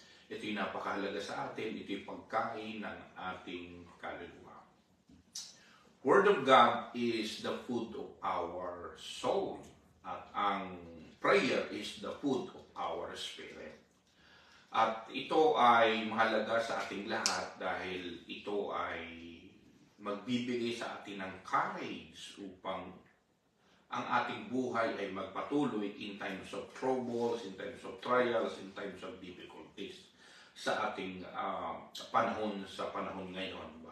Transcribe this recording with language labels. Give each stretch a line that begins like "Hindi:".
Filipino: Ito'y napakahalaga sa atin, ito'y pagkain ng ating kaluluwa.
English: Word of God is the food of our soul, at ang prayer is the food of our spirit.
Filipino: At ito ay mahalaga sa ating lahat dahil ito ay magbibigay sa atin ng courage upang ang ating buhay ay magpatuloy
English: in times of troubles, in times of trials, in times of difficulties
Filipino: sa ating panahon ngayon.